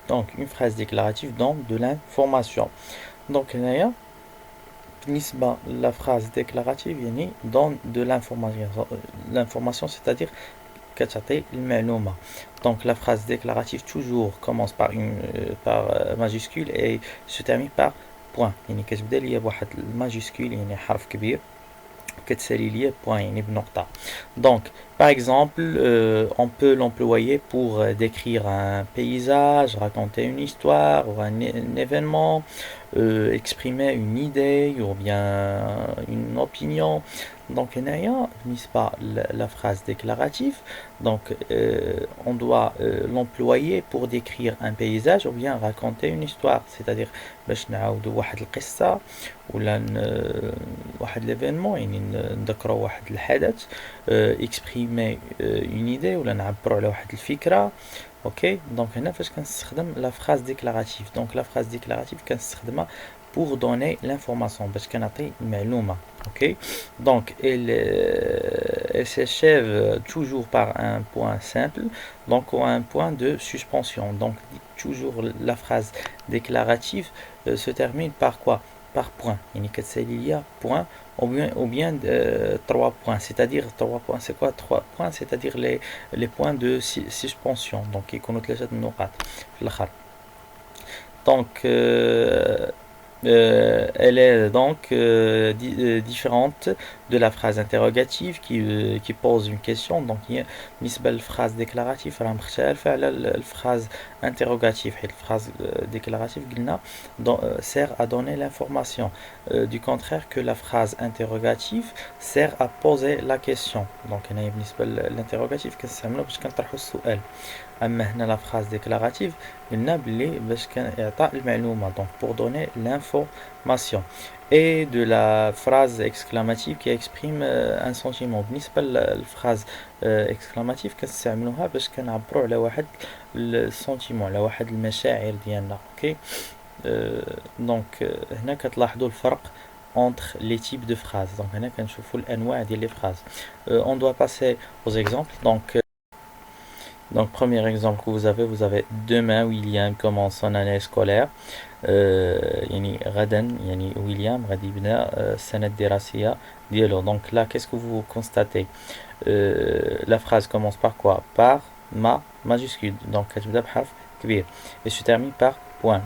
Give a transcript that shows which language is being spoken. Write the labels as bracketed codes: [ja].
[fr] Donc, une phrase déclarative donne de l'information. Donc, [ar] هنايا بالنسبة [fr] la phrase déclarative [ar] يعني [fr] donne de l'information. L'information, c'est-à-dire [ar] كتعطي المعلومة. [fr] Donc, la phrase déclarative toujours commence par une majuscule et se termine par point. [ar] يعني كتبدا ليا بواحد الماجيسكول يعني حرف كبير كتسالي ليا بوان يعني بنقطة. [fr] Donc, par exemple, on peut l'employer pour décrire un paysage, raconter une histoire ou un événement, exprimer une idée ou bien une opinion. Donc, [ar] هنايا بالنسبة [fr] la phrase déclarative, donc on doit l'employer pour décrire un paysage ou bien raconter une histoire, c'est-à-dire [ar] باش نعاودوا واحد القصة ولا واحد [fr] l'événement [ar] يعني نذكروا واحد الحدث [fr] exprimer une idée [ar] ولا نعبروا على واحد الفكرة. اوكي دونك هنا فاش كنستخدم [fr] la phrase déclarative. Donc la phrase déclarative [ar] كنستخدمها [fr] pour donner l'information [ar] باش كنعطي المعلومة. [fr] Ok, donc elle s'achève toujours par un point simple, donc ou un point de suspension. Donc toujours la phrase déclarative se termine par quoi? Par point. [ar] يعني كتسالي ليا [fr] point ou bien trois points. C'est-à-dire trois points. C'est quoi trois points? C'est-à-dire les points de suspension. [ar] Donc يكونوا ثلاثة النقاط في الآخر. [fr] Donc elle est donc différente de la phrase interrogative qui pose une question. [ar] Donc بالنسبة للphrase déclarative راه مختلفة على الphrase interrogative. حيت [fr] الphrase déclarative [ar] قلنا [fr] sert à donner l'information, du contraire que la phrase interrogative sert à poser la question. [ar] Donc هنا بالنسبة للinterrogative كنستعملو باش كنطرحو السؤال. اما هنا لا phrase déclarative قلنا بلي باش كان اعطاء المعلومه [fr] donc pour donner l'information. Et de la phrase exclamative qui exprime un sentiment. [ar] بالنسبه للphrase exclamative كنستعملوها باش كنعبروا على واحد السنتيمون على واحد المشاعر ديالنا. اوكي دونك هنا كتلاحظوا الفرق [fr] entre les types de phrases. [ar] Donc هنا كنشوفوا الانواع ديال les phrases. [fr] On doit passer aux exemples. Donc, premier exemple que vous avez demain William commence son année scolaire. [ar] يعني غدا يعني ويليام غادي يبدا السنة الدراسية ديالو. [fr] Donc là, qu'est-ce que vous constatez? La phrase commence par quoi? Par ma majuscule. Donc [ar] كتبدا بحرف كبير [fr] et se termine par point.